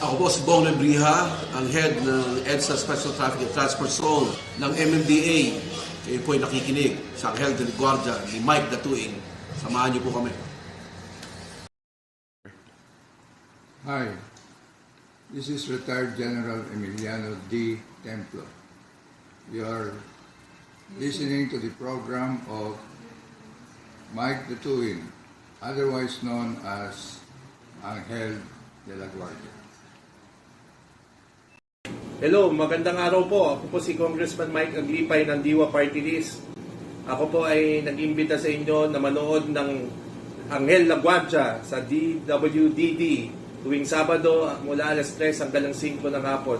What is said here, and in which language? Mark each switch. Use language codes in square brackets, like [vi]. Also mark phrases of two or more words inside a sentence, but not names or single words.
[tl] po si Bong Lebriha, ang head ng EDSA Special Traffic and Transport Zone ng MMDA. Kayo po ay nakikinig sa Anghel de la Guardia ni Mike Datuing. Samahan niyo po kami. [en] Hi, this is retired General Emiliano D. Templo. You are listening to the program of Mike Datuing, otherwise known as Anghel de la Guardia. [tl] Hello, magandang araw po. Ako po si Congressman Mike Aglipay ng Diwa Party List. Ako po ay nag-imbita sa inyo na manood ng Anghel La Guardia sa DWDD tuwing Sabado mula alas 3 hanggang 5 ng hapon.